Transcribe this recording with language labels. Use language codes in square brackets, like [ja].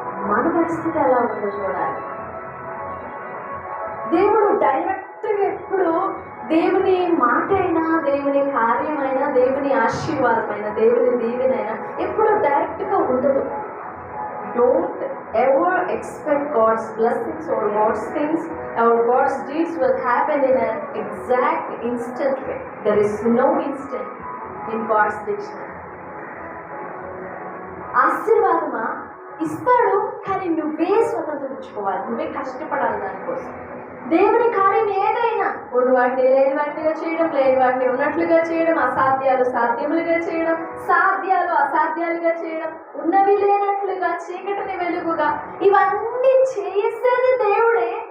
[te] మన పరిస్థితి ఎలా ఉందో చూడాలి. దేవుడు డైరెక్ట్గా ఎప్పుడు దేవుని మాట అయినా, దేవుని కార్యమైనా, దేవుని ఆశీర్వాదమైనా, దేవుని దీవెనైనా ఎప్పుడు డైరెక్ట్గా ఉండదు. [en] Don't ever expect God's blessings or God's things or God's deeds will happen in an exact instant way. There is no instant in God's dictionary. [te] ఆశీర్వాదమా ఇస్తాడు, కానీ నువ్వే స్వతంత్రించుకోవాలి, నువ్వే కష్టపడాలి దానికోసం. దేవుని కార్యం ఏదైనా ఉన్న వాటిని లేని వాటిగా చేయడం, లేని వాటిని ఉన్నట్లుగా చేయడం, అసాధ్యాలు సాధ్యములుగా చేయడం, సాధ్యాలు అసాధ్యాలుగా చేయడం, ఉన్నవి లేనట్లుగా, చీకటిని వెలుగుగా, ఇవన్నీ చేసేది దేవుడే.